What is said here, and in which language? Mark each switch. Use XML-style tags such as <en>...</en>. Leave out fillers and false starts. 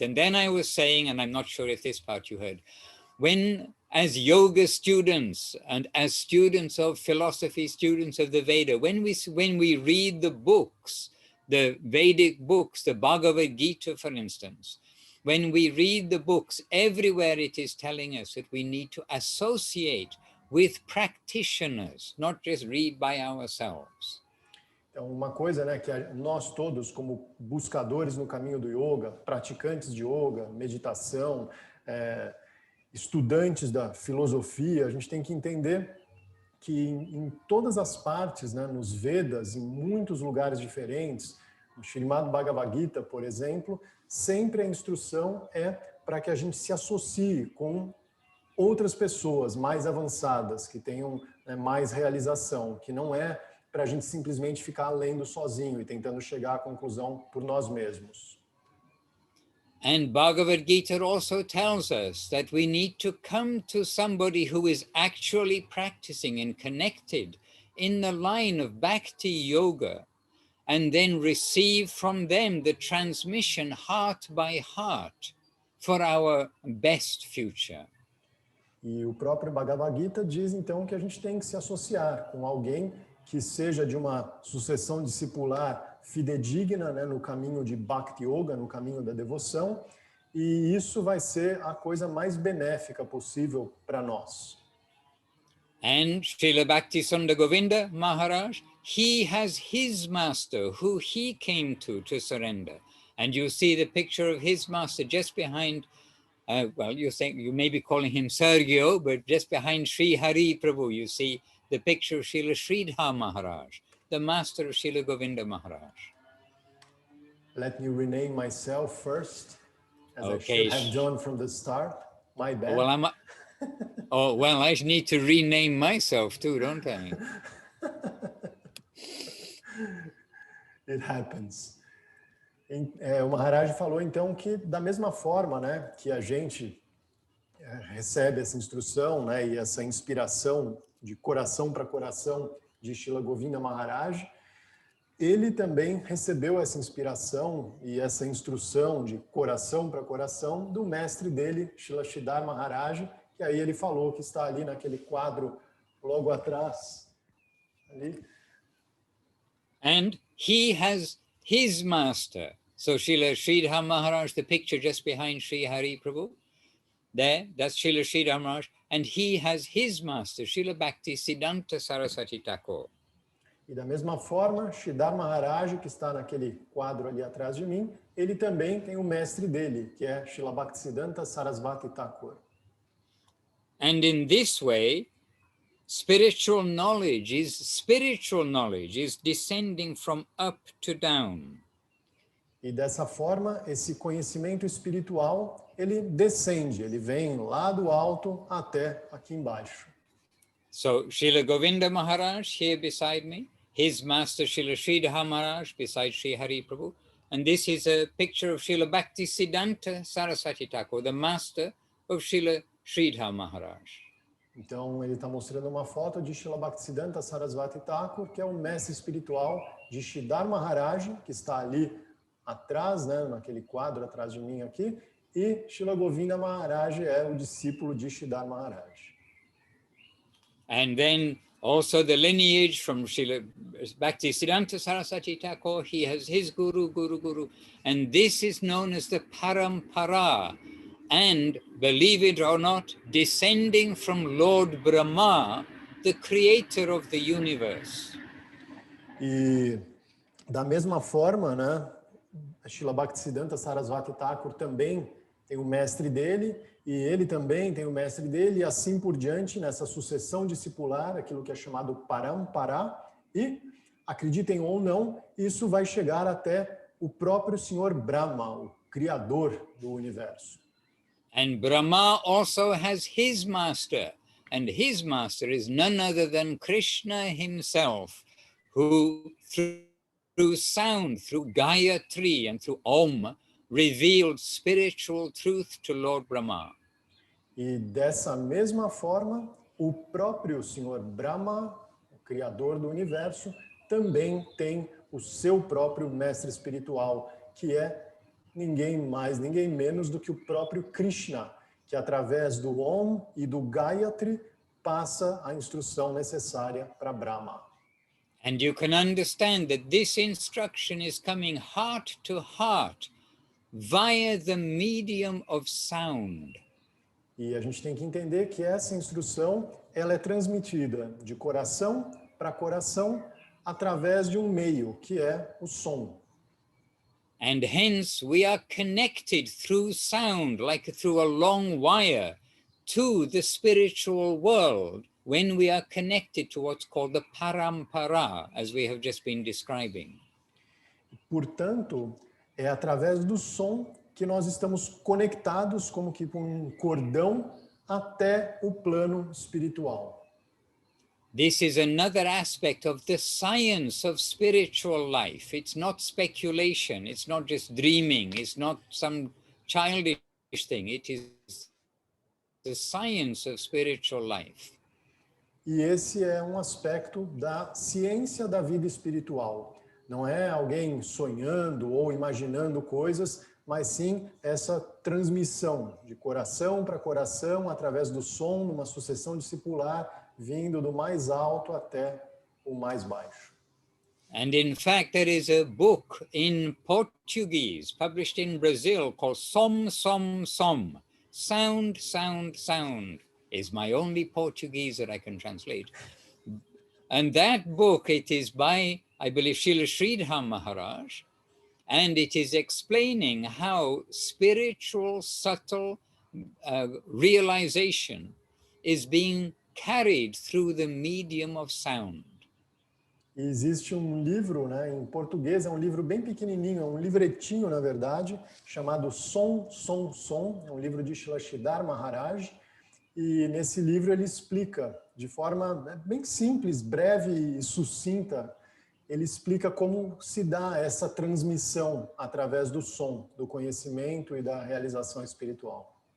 <en>And then I was saying, and I'm not sure if this part you heard, when as yoga students and as students of philosophy, students of the Veda, when we read the books, the Vedic books, the Bhagavad Gita, for instance, when we read the books, everywhere it is telling us that we need to associate with practitioners, not just read by ourselves.</en> <pt>Então, uma coisa, né, que nós todos, como buscadores no caminho do yoga, praticantes de yoga, meditação, estudantes da filosofia, a gente tem que entender que em todas as partes, né, nos Vedas, em muitos lugares diferentes, no Srimad Bhagavad Gita, por exemplo, sempre a instrução é para que a gente se associe com outras pessoas mais avançadas, que tenham, né, mais realização, que não é para a gente simplesmente ficar lendo sozinho e tentando chegar à conclusão por nós mesmos.</pt> <en>And Bhagavad Gita also tells us that we need to come to somebody who is actually practicing and connected in the line of Bhakti Yoga, and then receive from them the transmission heart by heart for our best future.</en> <pt>E o próprio Bhagavad Gita diz então que a gente tem que se associar com alguém que seja de uma sucessão discipular fidedigna, né, no caminho de Bhakti Yoga, no caminho da devoção, e isso vai ser a coisa mais benéfica possível para nós.</pt> <en>And Srila Bhaktisundar Govinda Maharaj, he has his master who he came to surrender. And you see the picture of his master just behind, well, you may be calling him Sergio, but just behind Sri Hari Prabhu, you see the picture of Srila Sridhar Maharaj, the master of Srila Govinda Maharaj. Let me rename myself first, as okay. I should have done from the start. My bad. Well, well, I need to rename myself too, don't I? It happens.</en> <pt>O Maharaj falou então que da mesma forma, né, que a gente recebe essa instrução, né, e essa inspiração de coração para coração de Srila Govinda Maharaj, ele também recebeu essa inspiração e essa instrução de coração para coração do mestre dele, Srila Sridhar Maharaj, que aí ele falou que está ali naquele quadro logo atrás. Ali.</pt> <en>And he has his master. So Srila Sridhar Maharaj, the picture just behind Sri Hari Prabhu, there, that's Srila Sridhar Maharaj, and he has his master, Srila Bhakti Siddhanta Saraswati Thakur.</en> <pt>E da mesma forma, Sridhar Maharaj, que está naquele quadro ali atrás de mim, ele também tem o mestre dele, que é Srila Bhaktisiddhanta Sarasvati Thakur.</pt> <en>And in this way, spiritual knowledge is descending from up to down.</en> <pt>E dessa forma, esse conhecimento espiritual, ele descende, ele vem lá do alto até aqui embaixo.</pt> <en>So Srila Govinda Maharaj here beside me, his master Srila Sridhar Maharaj beside Sri Hari Prabhu, and this is a picture of Srila Bhakti Siddhanta Saraswati Thakur, the master of Srila Sridhar Maharaj.</en> <pt>Então, ele está mostrando uma foto de Srila Bhaktisiddhanta Sarasvati Thakur, que é o mestre espiritual de Sridhar Maharaj, que está ali atrás, né, naquele quadro atrás de mim aqui, e Srila Govinda Maharaj é o discípulo de Sridhar Maharaj.</pt> <en>And then also the lineage from Srila Bhakti Siddhanta Saraswati Thakur, he has his guru, and this is known as the Parampara. And, believe it or not, descending from Lord Brahma, the creator of the universe.</en> <pt>E da mesma forma, né, Srila Bhaktisiddhanta Sarasvati Thakur também tem o mestre dele, e ele também tem o mestre dele, e assim por diante, nessa sucessão discipular, aquilo que é chamado Parampara, e, acreditem ou não, isso vai chegar até o próprio Senhor Brahma, o Criador do universo.</pt> <en>And Brahma also has his master, and his master is none other than Krishna himself, who through sound, through Gayatri and through Om, revealed spiritual truth to Lord Brahma.</en> <pt>E dessa mesma forma, o próprio Senhor Brahma, o Criador do universo, também tem o seu próprio mestre espiritual, que é ninguém mais, ninguém menos do que o próprio Krishna, que através do Om e do Gayatri passa a instrução necessária para Brahma.</pt> <en>And you can understand that this instruction is coming heart to heart via the medium of sound.</en> <pt>E a gente tem que entender que essa instrução, ela é transmitida de coração para coração através de um meio, que é o som.</pt> <en>And hence we are connected through sound, like through a long wire, to the spiritual world when we are connected to what's called the parampara, as we have just been describing.</en> <pt>Portanto, é através do som que nós estamos conectados como que com um cordão até o plano espiritual.</pt> <en>This is another aspect of the science of spiritual life. It's not speculation, it's not just dreaming, it's not some childish thing. It is the science of spiritual life.</en> <pt>E esse é um aspecto da ciência da vida espiritual. Não é alguém sonhando ou imaginando coisas, mas sim essa transmissão de coração para coração através do som, numa sucessão discipular, vindo do mais alto até o mais baixo.</pt> <en>And in fact, there is a book in Portuguese published in Brazil called Som, Som, Som. Sound, sound, sound is my only Portuguese that I can translate. And that book, it is by, I believe, Srila Sridhar Maharaj, and it is explaining how spiritual, subtle realization is being carried through the medium of sound.</en> <pt>E existe um livro, né, em português, é um livro bem pequenininho, é um livretinho, na verdade, chamado Som, Som, Som, é um livro de Srila Sridhar Maharaj, e nesse livro ele explica, de forma bem simples, breve e sucinta, ele explica como se dá essa transmissão através do som, do conhecimento e da realização espiritual.</pt>